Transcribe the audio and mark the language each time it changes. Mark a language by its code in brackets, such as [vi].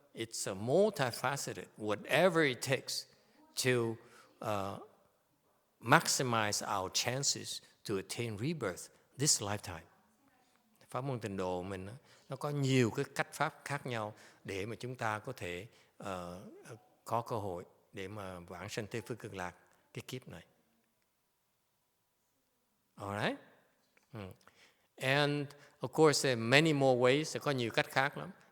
[en] It's a multifaceted, whatever it takes to maximize our chances to attain rebirth this lifetime. [vi] Pháp môn Tịnh độ mình đó, nó có nhiều cái cách pháp khác nhau để mà chúng ta có thể có cơ hội để mà vãng sanh Tây Phương Cực Lạc cái kiếp này. [en] Alright? And of course, there are many more ways. [vi] Có nhiều cách khác lắm.